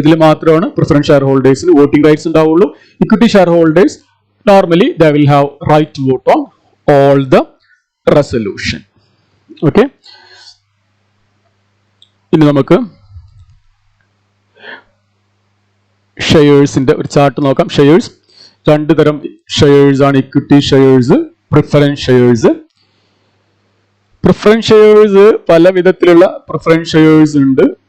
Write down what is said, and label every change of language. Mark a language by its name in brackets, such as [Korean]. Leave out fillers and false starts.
[Malayalam] ഇതിൽ മാത്രമാണ് preference share ഹോൾഡേഴ്സിന് voting rights ഉണ്ടാവുള്ളൂ. [English] Equity share holders normally they will have right to vote on all the resolution. [Malayalam] Okay, ഇനി നമുക്ക് ഷെയർസിന്റെ ഒരു chart നോക്കാം. ഷെയർസ് 2 തരം ഷെയർസ് ആണ്, equity shares, preference shares. Preference shares പല വിധത്തിലുള്ള പ്രിഫറൻസ് ഷെയർസ് ഉണ്ട്.